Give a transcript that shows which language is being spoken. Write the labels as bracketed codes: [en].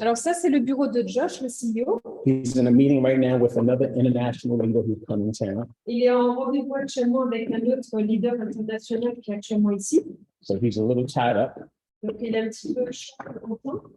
[fr] Alors ça, c'est le bureau de Josh, le CEO. [en] He's in a meeting right now with another international leader who's coming in town. [fr] Il est en rendez-vous actuellement avec un autre leader international qui est actuellement ici. [en] So he's a little tied up. [fr] Donc, il est un petit peu chaud en point.